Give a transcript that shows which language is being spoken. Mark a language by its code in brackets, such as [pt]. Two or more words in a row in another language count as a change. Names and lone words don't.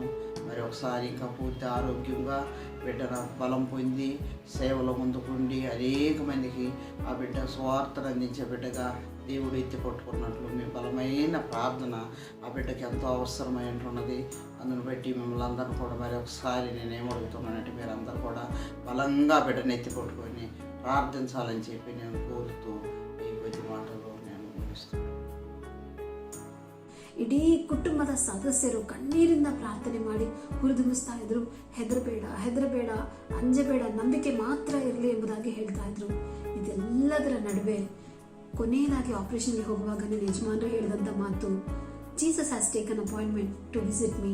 [te] మరి ఒకసారి ఇంకా పూర్తి ఆరోగ్యంగా బిడ్డన బలం పొంది సేవలో ముందుకుండి అనేక మందికి ఆ బిడ్డ స్వార్థను అందించే బిడ్డగా దేవుడు ఎత్తి పట్టుకున్నట్లు మీ బలమైన ప్రార్థన ఆ బిడ్డకి ఎంతో అవసరమైనట్టున్నది. అందును బట్టి మిమ్మల్ని అందరూ కూడా మరి ఒకసారి నేనేమడుగుతున్నానంటే మీరు అందరూ కూడా బలంగా బిడ్డను ఎత్తి పట్టుకొని ప్రార్థించాలని చెప్పి నేను కోరుతూ ఈ కొద్ది మాటలు నేను ముగిస్తున్నాను. [kn] ಇಡೀ ಕುಟುಂಬದ ಸದಸ್ಯರು ಕಣ್ಣೀರಿಂದ ಪ್ರಾರ್ಥನೆ ಮಾಡಿ ಹುರಿದುಂಬಿಸ್ತಾ ಇದ್ರು. ಹೆದರಬೇಡ, ಅಂಜಬೇಡ, ನಂಬಿಕೆ ಮಾತ್ರ ಇರಲಿ ಎಂಬುದಾಗಿ ಹೇಳ್ತಾ ಇದ್ರು. ಇದೆಲ್ಲದರ ನಡುವೆ ಕೊನೆಯದಾಗಿ ಆಪರೇಷನ್ಗೆ ಹೋಗುವಾಗ ನನ್ನ ಯಜಮಾನರು ಹೇಳಿದಂಥ ಮಾತು, [en] Jesus has taken appointment to visit me.